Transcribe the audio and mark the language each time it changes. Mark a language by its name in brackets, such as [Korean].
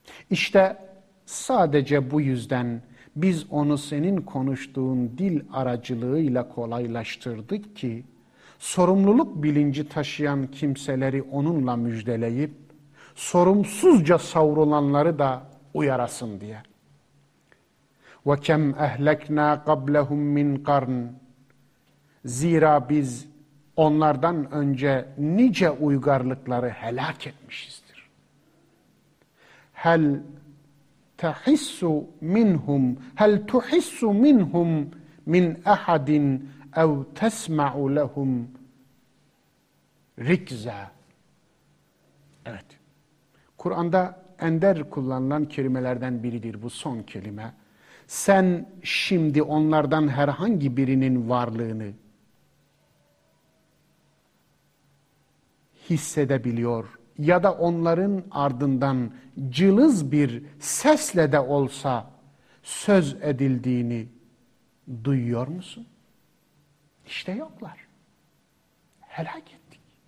[Turkish] İşte sadece bu yüzden biz onu senin konuştuğun dil aracılığıyla kolaylaştırdık ki sorumluluk bilinci taşıyan kimseleri onunla müjdeleyip sorumsuzca savrulanları da uyarasın diye. [Arabic] وَكَمْ اَهْلَكْنَا قَبْلَهُمْ مِنْ قَرْنِ. [Turkish] Zira biz onlardan önce nice uygarlıkları helak etmişiz. [Arabic] هل تحس منهم هل تحس منهم من احد او تسمع لهم ركزا. [Turkish] Evet. Kur'an'da ender kullanılan kelimelerden biridir bu son kelime. Sen şimdi onlardan herhangi birinin varlığını hissedebiliyor. Ya da onların ardından cılız bir sesle de olsa söz edildiğini duyuyor musun? İşte yoklar. Helak ettik.